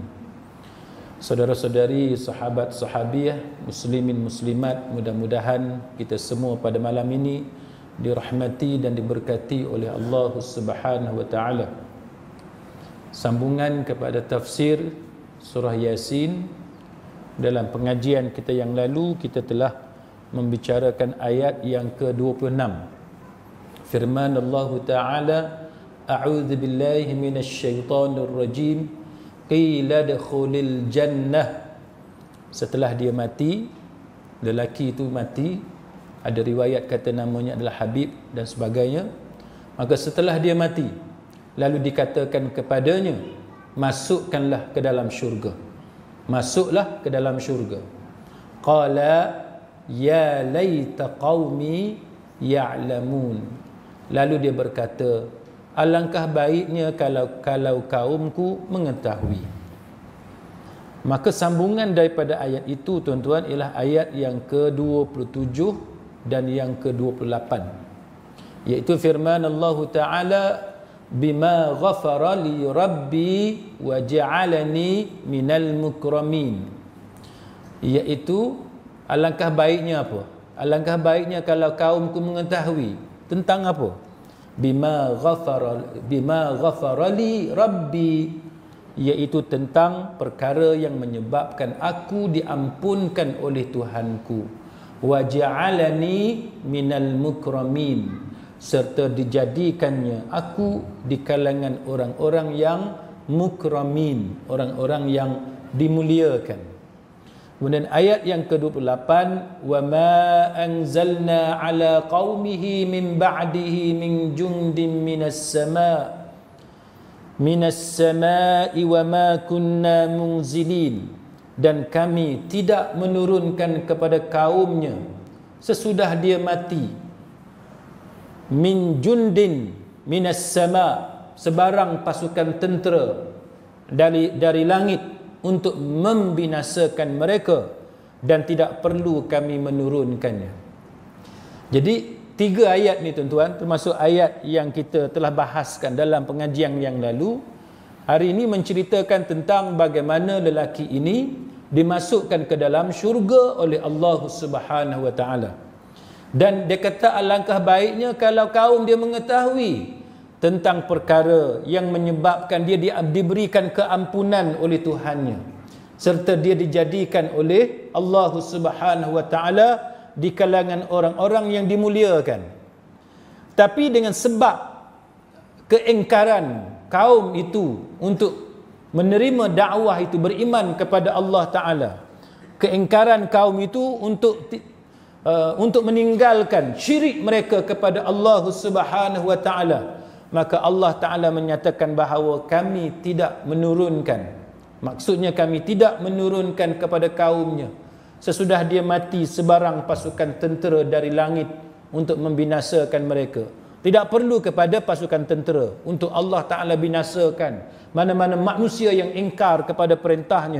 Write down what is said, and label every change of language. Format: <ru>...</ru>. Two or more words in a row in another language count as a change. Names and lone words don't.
<ms>Saudara-saudari, sahabat sahabiah, muslimin muslimat, mudah-mudahan kita semua pada malam ini dirahmati dan diberkati oleh</ms> <ar>الله سبحانه وتعالى.</ar> <ms>Sambungan kepada tafsir surah Yasin. Dalam pengajian kita yang lalu, kita telah membicarakan ayat yang ke-26.</ms> <ar>Firman الله تعالى أعوذ بالله من الشيطان الرجيم قيل ادخلوا الجنة.</ar> <ms>Setelah dia mati, lelaki itu mati, ada riwayat kata namanya adalah Habib dan sebagainya. Maka setelah dia mati, lalu dikatakan kepadanya, masukkanlah ke dalam syurga. Masuklah ke dalam syurga.</ms> <ar>قال يا ليت قومي يعلمون.</ar> <ms>Lalu dia berkata, alangkah baiknya kalau kaumku mengetahui. Maka sambungan daripada ayat itu, tuan-tuan, ialah ayat yang ke-27 dan yang ke-28, iaitu firman</ms> <ar>الله تعالى بما غفر لي ربي وجعلني من المكرمين.</ar> <ms>Iaitu alangkah baiknya apa? Alangkah baiknya kalau kaumku mengetahui tentang apa?</ms> <ar>بما غفر لي ربي,</ar> <ms>iaitu tentang perkara yang menyebabkan aku diampunkan oleh Tuhanku.</ms> <ar>وجعلني من المكرمين,</ar> <ms>serta dijadikannya aku di kalangan orang-orang yang mukramin, orang-orang yang dimuliakan. Kemudian ayat yang ke-28,</ms> <ar>وما أنزلنا على قومه من بعده من جند من السماء وما كنا منزلين,</ar> <ms>dan kami tidak menurunkan kepada kaumnya sesudah dia mati,</ms> <ar>من جند من السماء',</ar> <ms>sebarang pasukan tentera dari langit untuk membinasakan mereka, dan tidak perlu kami menurunkannya. Jadi 3 ayat ni, tuan-tuan, termasuk ayat yang kita telah bahaskan dalam pengajian yang lalu, hari ini menceritakan tentang bagaimana lelaki ini dimasukkan ke dalam syurga oleh</ms> <ar>الله سبحانه وتعالى.</ar> <ms>Dan dia kata alangkah baiknya kalau kaum dia mengetahui tentang perkara yang menyebabkan dia diberikan keampunan oleh Tuhannya, serta dia dijadikan oleh</ms> <ar>الله سبحانه وتعالى</ar> <ms>di kalangan orang-orang yang dimuliakan. Tapi dengan sebab keingkaran kaum itu untuk menerima dakwah itu, beriman kepada</ms> <ar>الله تعالى,</ar> <ms>keingkaran kaum itu untuk meninggalkan syirik mereka kepada</ms> <ar>الله سبحانه وتعالى,</ar> <ms>maka</ms> <ar>الله تعالى</ar> <ms>menyatakan bahawa kami tidak menurunkan, maksudnya kami tidak menurunkan kepada kaumnya sesudah dia mati sebarang pasukan tentera dari langit untuk membinasakan mereka. Tidak perlu kepada pasukan tentera untuk</ms> <ar>الله تعالى</ar> <ms>binasakan mana-mana manusia yang ingkar kepada perintahnya.</ms>